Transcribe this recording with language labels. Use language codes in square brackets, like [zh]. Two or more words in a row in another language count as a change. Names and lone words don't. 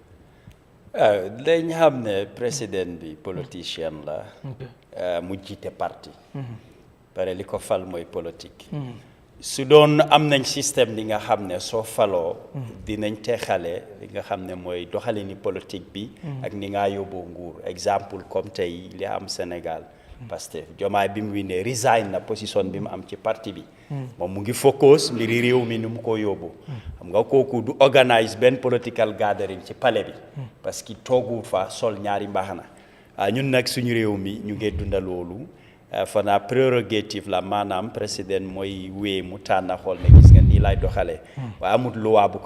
[wo] dañ xam ne président bi politicien la mu jiite parti pare li ko fal mooy politique su doon am nañ système li nga xam ne soo faloo dinañ texale li nga xam ne mooy doxalini politique bi ak ni nga yóbboo nguur [fr] exemple comme [wo] tey li am Sénégal Pastef Diomaye bi mu wine resign na position bi mu am ci parti bi moom mu ngi focus mbiri réew mi nu mu ko yóbbu xam nga kooku du organise benn [en] political gathering [wo] ci palais bi [fr] parce que [wo] toogu fa sol ñaari mbaxana ñun nag suñu réew mi ñu ngi dunda loolu fana prérogative la maanaam président mooy wee mu tànn xool ne gis nga nii lay doxalee waaye amul loi bu